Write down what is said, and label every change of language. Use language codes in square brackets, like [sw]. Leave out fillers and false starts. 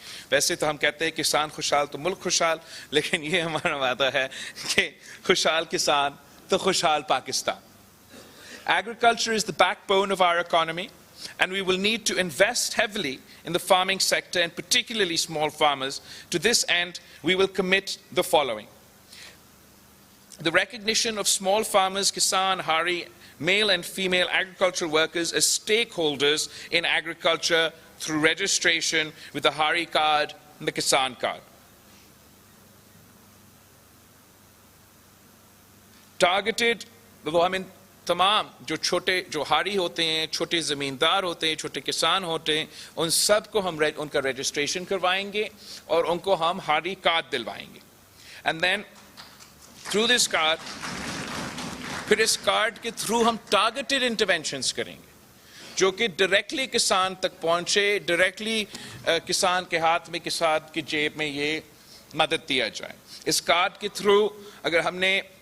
[ur] ویسے تو ہم کہتے ہیں کسان خوشحال تو ملک خوشحال، لیکن یہ ہمارا وعدہ ہے کہ خوشحال کسان تو خوشحال Pakistan. [en] Agriculture is the backbone of our economy, and we will need to invest heavily in the farming sector and particularly small farmers. To this end, we will commit the following: the recognition of small farmers, Kisan, Hari, male and female agricultural workers as stakeholders in agriculture through registration with the Hari card and the Kisan card. [ur] Targeted, ہمیں تمام جو ہاری ہوتے ہیں، چھوٹے زمیندار ہوتے ہیں، چھوٹے کسان ہوتے ہیں، ان سب کو ہم ان کا رجسٹریشن کروائیں گے اور ان کو ہم ہاری کارڈ دلوائیں گے. [en] and then through this card, [ur] پھر اس کارڈ کے تھرو ہم ٹارگیٹڈ انٹرونشنز کریں گے جو کہ ڈائریکٹلی کسان تک پہنچے، ڈائریکٹلی کسان کے ہاتھ میں، کسان کی جیب میں یہ مدد دیا جائے. اس کارڈ کے تھرو اگر ہم نے